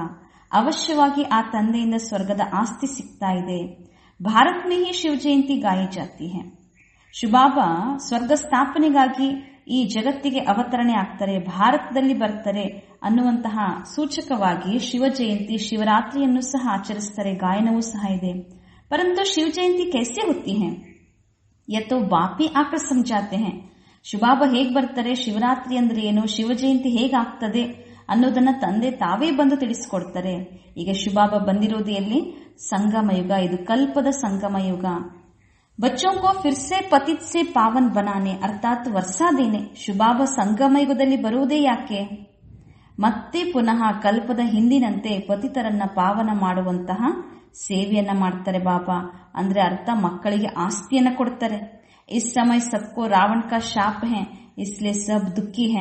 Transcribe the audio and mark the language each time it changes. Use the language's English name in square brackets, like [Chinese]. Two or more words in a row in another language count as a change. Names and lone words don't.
[Kannada] ಅವಶ್ಯವಾಗಿ ಆ ತಂದೆಯಿಂದ ಸ್ವರ್ಗದ ಆಸ್ತಿ ಸಿಗ್ತಾ ಇದೆ. [Hindi] भारत में ही शिव जयंती गाई जाती है. [Kannada] ಶಿವಬಾಬಾ ಸ್ವರ್ಗ ಸ್ಥಾಪನೆಗಾಗಿ ಈ ಜಗತ್ತಿಗೆ ಅವತರಣೆ ಆಗ್ತಾರೆ, ಭಾರತದಲ್ಲಿ ಬರ್ತಾರೆ ಅನ್ನುವಂತಹ ಸೂಚಕವಾಗಿ ಶಿವ ಜಯಂತಿ, ಶಿವರಾತ್ರಿಯನ್ನು ಸಹ ಆಚರಿಸ್ತಾರೆ. ಗಾಯನವೂ ಸಹ ಇದೆ. [Hindi] परंतु शिव जयंती कैसे होती है? यह तो बाप ही आकर समझाते हैं. [Kannada] ಶಿವಬಾಬಾ ಹೇಗ್ ಬರ್ತಾರೆ, ಶಿವರಾತ್ರಿ ಅಂದ್ರೆ ಏನು, ಶಿವ ಜಯಂತಿ ಹೇಗಾಗ್ತದೆ ಅನ್ನೋದನ್ನ ತಂದೆ ತಾವೇ ಬಂದು ತಿಳಿಸಿಕೊಡ್ತಾರೆ. ಈಗ ಶಿವಬಾಬಾ ಬಂದಿರೋದು ಎಲ್ಲಿ? ಸಂಗಮ ಯುಗ. ಇದು ಕಲ್ಪದ ಸಂಗಮ ಯುಗ. [Hindi] ಬಚ್ಚೋं को फिर से पतित से पावन बनाने अर्थात वर्षा देने. [Kannada] ಶಿವಬಾಬಾ ಸಂಗಮ ಯುಗದಲ್ಲಿ ಬರುವುದೇ ಯಾಕೆ? ಮತ್ತೆ ಪುನಃ ಕಲ್ಪದ ಹಿಂದಿನಂತೆ ಪತಿತರನ್ನ ಪಾವನ ಮಾಡುವಂತಹ ಸೇವೆಯನ್ನ ಮಾಡ್ತಾರೆ ಬಾಬಾ. ಅಂದ್ರೆ ಅರ್ಥ ಮಕ್ಕಳಿಗೆ ಆಸ್ತಿಯನ್ನ ಕೊಡ್ತಾರೆ. [Hindi] इस समय सबको रावण का शाप है, इसलिए सब दुःखी हैं.